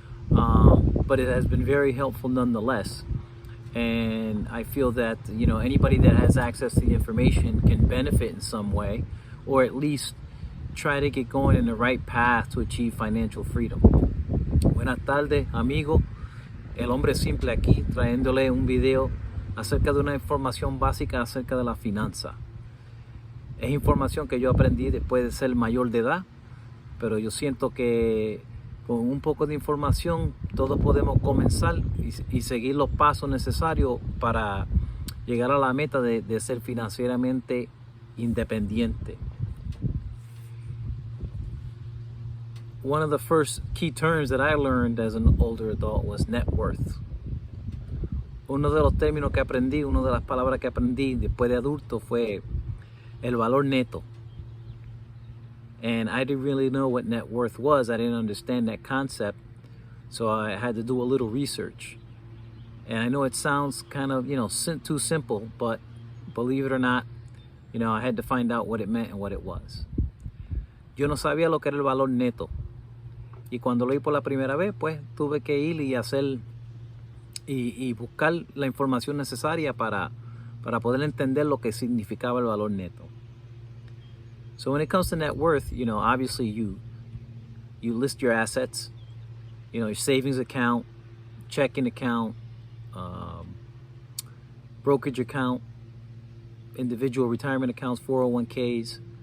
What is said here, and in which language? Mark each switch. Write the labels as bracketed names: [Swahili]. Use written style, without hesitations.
[English] But it has been very helpful nonetheless. And I feel that, anybody that has access to the information can benefit in some way, or at least try to get going in the right path to achieve financial freedom. [Spanish] Buenas tardes, amigo. El hombre simple aquí, trayéndole un video acerca de una información básica acerca de la finanza. Es información que yo aprendí después de ser mayor de edad, pero yo siento que con un poco de información todos podemos comenzar y seguir los pasos necesarios para llegar a la meta de ser financieramente independiente. [English] One of the first key terms that I learned as an older adult was net worth. [Spanish] Uno de los términos que aprendí, una de las palabras que aprendí después de adulto fue el valor neto. [English] And I didn't really know what net worth was. I didn't understand that concept. So I had to do a little research. And I know it sounds kind of, too simple, but believe it or not, I had to find out what it meant and what it was. [Spanish] Yo no sabía lo que era el valor neto. Y cuando lo vi por la primera vez, pues tuve que ir y hacer y buscar la información necesaria para poder entender lo que significaba el valor neto. [English] So when it comes to net worth, obviously you list your assets, your savings account, checking account, brokerage account, individual retirement accounts, 401ks.